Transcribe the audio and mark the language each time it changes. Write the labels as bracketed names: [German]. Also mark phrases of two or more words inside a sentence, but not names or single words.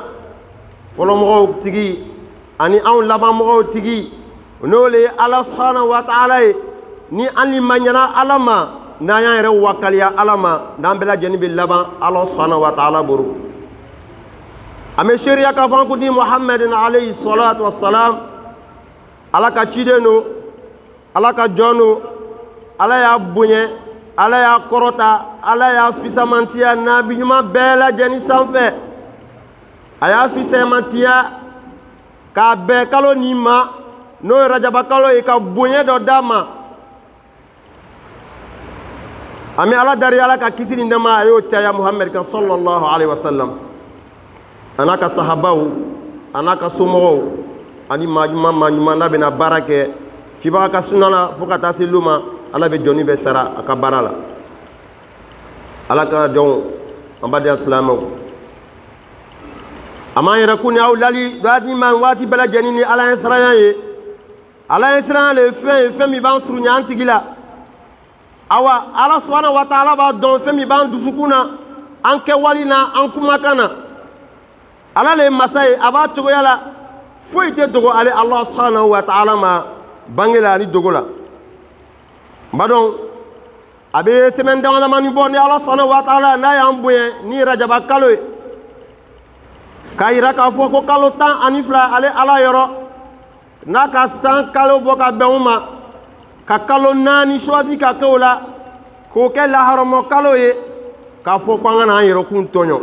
[Bambara] Fɔlɔmɔgɔw tigi ani anw labanmɔgɔw tigi, n'o le ye Ala [Arabic] subhanahu wa ta'ala [Bambara] ye. Ni an ni ma ɲɛna Ala ma, n'an y'an yɛrɛ wakaliya Ala ma, n'an bɛɛ lajɛlen bɛ laban Ala [Arabic] subhanahu wa ta'ala [Bambara] bolo. An bɛ seereya k'a fɔ an kuntigi Muhammadin [Arabic] alayhi salatu wassalam, [Bambara] Ala ka ciden don, Ala ka jɔn don, Ala y'a bonya, Ala y'a kɔrɔta, Ala y'a fisamantiya nabi ɲuman bɛɛ lajɛlen sanfɛ. A y'a fisamantiya k'a bɛn kalo nin ma, n'o ye Rajaba kalo ye, ka bonya dɔ d'a ma. An bɛ Ala dari, Ala ka kisi ni nɛɛma a y'o caya Muhammad kan [Arabic] sallallahu alayhi wa sallam. [Bambara] Ana ka sahabaw, ana ka somɔgɔw, ani maa ɲuman n'a bɛna baara kɛ cibaga ka sunna la fo ka taa se lu ma, Ala bɛ jɔnni bɛ sara a ka baara la. Ala ka jɔnw, an baden silamɛw, a m'an yɛrɛ kun ni aw lali waati bɛɛ lajɛlen ni Ala ye siranya ye. Ala ye siranya le ye fɛn ye, fɛn min b'an surunya an tigi la. Awa, Ala [Arabic] subhanahu wa ta'ala [Bambara] b'a dɔn fɛn min b'an dusukun na, an kɛwale na, an kumakan na. Ala le masa ye, a b'a cogoya la, foyi tɛ dogo ale [Arabic] Allah subhanahu wa ta'ala [Bambara] ma bange la ni dogo la. N badɔn, a bɛ semaine dama damani bɔ ni [Arabic] Allah subhanahu wa ta'ala [Bambara] n'a y'an bonya ni Rajaba kalo ye, k'a yira k'a fɔ ko kalo 12 ale Ala yɔrɔ, n'a ka san kalo bɔ ka bɛn o ma, ka kalo 4 choisi ka kɛ o la, k'o kɛ laharamɔ kalo ye, k'a fɔ ko an ka n'an yɛrɛkun tɔɲɔ.